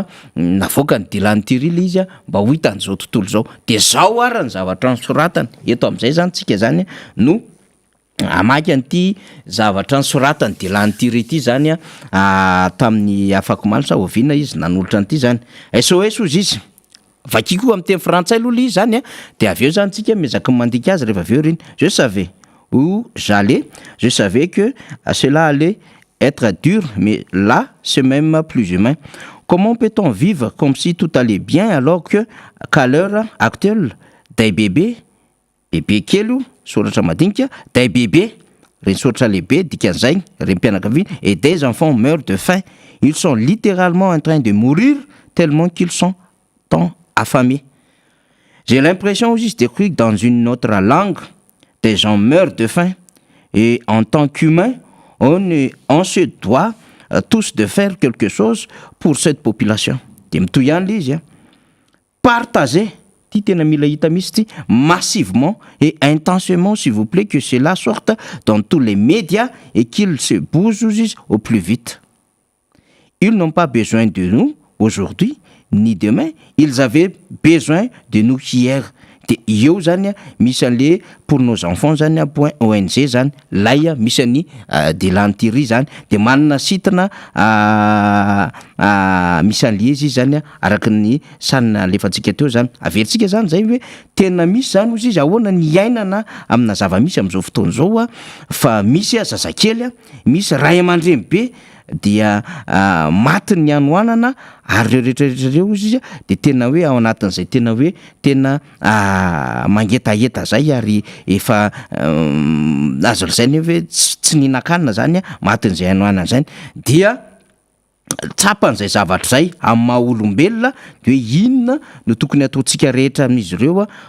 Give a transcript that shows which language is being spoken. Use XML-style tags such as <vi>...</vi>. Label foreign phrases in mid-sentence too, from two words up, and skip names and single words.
<mg>navoaka ny de lantiry le izy mba ho hitan'izao tontolo zao de zao ara ny zavatra nosoratany eto am'izay zany tsika zany no amaky an'ity zavatra nysoratany de lantiry ity zany tamin'ny afako malo sa oviana izy nanolotra an'ity zany SOS ozy izy vakiko amin'ny teny frantsay aloha le izy zany de aveo zany tsika miezaka mandika azy rehefa aveo reny</mg> <fr>je savais où j'allais je savais que cela allait être dur mais là c'est même plus humain. Comment peut-on vivre comme si tout allait bien alors qu'à l'heure actuelle des bébés</fr> <mg>kely soratra madinika day bébé reny soratra lehibe dikan'izay reny mpianakaviana</mg> <fr>et des enfants meurent de faim. Ils sont littéralement en train de mourir tellement qu'ils sont tant affamés. J'ai l'impression aussi que dans une autre langue des gens meurent de faim et en tant qu'humain on se doit tous de faire quelque chose pour cette population.</fr> <mg>De mitoy ihany le izy partager ty tena mila hita misy ty</mg> <fr>massivement et intensément s'il vous plaît que cela sorte dans tous les médias et qu'ils se bougent au plus vite. Ils n'ont pas besoin de nous aujourd'hui ni demain, ils avaient besoin de nous hier.</fr> <mg>De eo zany misy an'le</mg> <fr>pour nos enfants</fr> <mg>zany point ONG zany lay misy any de lantiry zany de manana sitina misy an'le izy zany araka ny sanina lefatsika teo zany averintsika zany zay hoe tena misy zany ozy izy ahoana ny iainana amina zava-misy am'izao fotoana zao fa misy zazakely misy ray aman-dreny be dia maty ny anoanana ary reo rehetrarehetrareo izy izy de tena hoe ao anatin'izay tena hoe tena mangetaheta zay ary efa azo lazainy hoe tsy nihinan-kanina zany matin'izay anoanana zany dia tsapan'izay zavatra zay amin'ny maha olombelona de hoe inona no tokony ataontsika rehetra amin'izy ireo</mg>